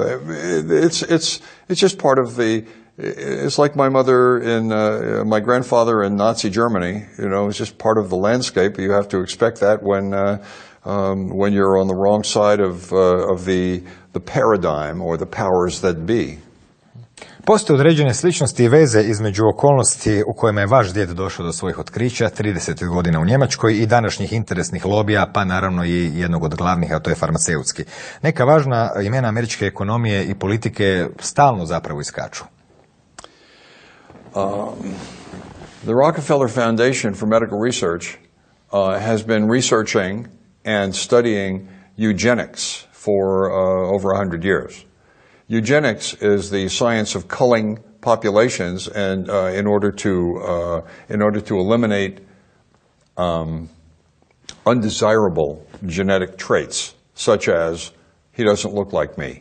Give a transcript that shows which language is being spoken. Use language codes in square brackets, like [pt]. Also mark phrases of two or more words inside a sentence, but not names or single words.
[en] It's just part of it's like my mother my grandfather in Nazi Germany, it's just part of the landscape. You have to expect that when you're on the wrong side of the paradigm or the powers that be. [hr] Postoje određene sličnosti i veze između okolnosti u kojima je vaš djed došao do svojih otkrića, 30 godina u Njemačkoj, i današnjih interesnih lobija, pa naravno i jednog od glavnih, a to je farmaceutski. Neka važna imena američke ekonomije i politike stalno zapravo iskaču. [en] The Rockefeller Foundation for Medical Research has been researching and studying eugenics for over 100 years. Eugenics is the science of culling populations, and in order to eliminate undesirable genetic traits, such as he doesn't look like me.